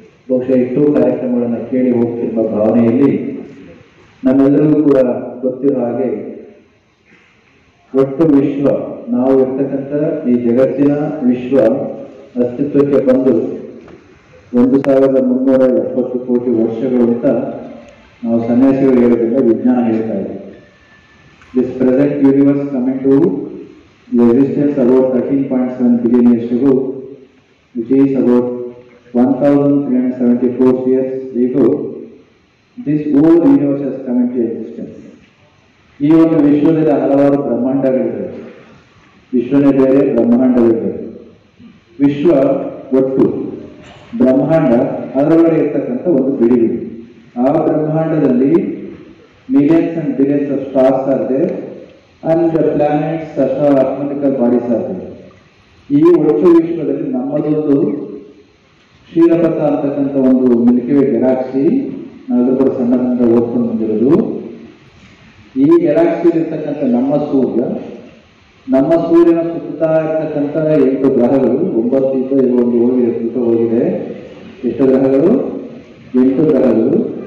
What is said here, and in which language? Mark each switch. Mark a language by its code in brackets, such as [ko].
[kn] ಬಹುಶಃ ಇಷ್ಟು ಕಾರ್ಯಕ್ರಮಗಳನ್ನು ಕೇಳಿ ಹೋಗ್ತಿರುವ ಭಾವನೆಯಲ್ಲಿ ನಮ್ಮೆಲ್ಲರಿಗೂ ಕೂಡ ಗೊತ್ತಿರೋ ಹಾಗೆ ಒಟ್ಟು ವಿಶ್ವ, ನಾವು ಇರ್ತಕ್ಕಂಥ ಈ ಜಗತ್ತಿನ ವಿಶ್ವ ಅಸ್ತಿತ್ವಕ್ಕೆ ಬಂದು 1370 ಕೋಟಿ ವರ್ಷಗಳು ಅಂತ ನಾವು ಸನ್ಯಾಸಿಗಳು ಹೇಳೋದ್ರಿಂದ ವಿಜ್ಞಾನ ಹೇಳ್ತಾ ಇದೆ. [en] This present universe coming to the existence about 13.7 billion years ago, which is about 1374 years ago. This whole universe has come into existence. [kn] ಈ ಒಂದು ವಿಶ್ವದಲ್ಲಿ ಹಲವಾರು ಬ್ರಹ್ಮಾಂಡಗಳಿವೆ. ವಿಶ್ವನೇ ಬೇರೆ, ಬ್ರಹ್ಮಾಂಡವೇ ಬೇರೆ. ವಿಶ್ವ ಒಟ್ಟು ಬ್ರಹ್ಮಾಂಡ, ಅದರೊಳಗೆ ಇರ್ತಕ್ಕಂಥ ಒಂದು ಬಿಡಿ. ಆ ಬ್ರಹ್ಮಾಂಡದಲ್ಲಿ [en] millions and billions of stars are there and the planets [kn] ಅಥವಾ [en] astronomical bodies are there. [kn] ಈ ಒಟ್ಟು ವಿಶ್ವದಲ್ಲಿ ನಮ್ಮದೊಂದು ಕ್ಷೀರಪಥ ಅಂತಕ್ಕಂಥ ಒಂದು ಮಿಲ್ಕಿ ವೇ ಗ್ಯಾಲಾಕ್ಸಿ, ನಾವೆಲ್ಲರೂ ಕೂಡ ಸಣ್ಣದಿಂದ ಓದ್ಕೊಂಡು ಬಂದಿರೋದು. ಈ ಗ್ಯಾಲಾಕ್ಸಿಯಲ್ಲಿ ಇರ್ತಕ್ಕಂಥ ನಮ್ಮ ಸೂರ್ಯನ ಸುತ್ತಾ ಇರ್ತಕ್ಕಂಥ 8 ಗ್ರಹಗಳು, 9 ಈಗ ಒಂದು ಹೋಗಿದೆ. ಎಷ್ಟು ಗ್ರಹಗಳು? 8 ಗ್ರಹಗಳು.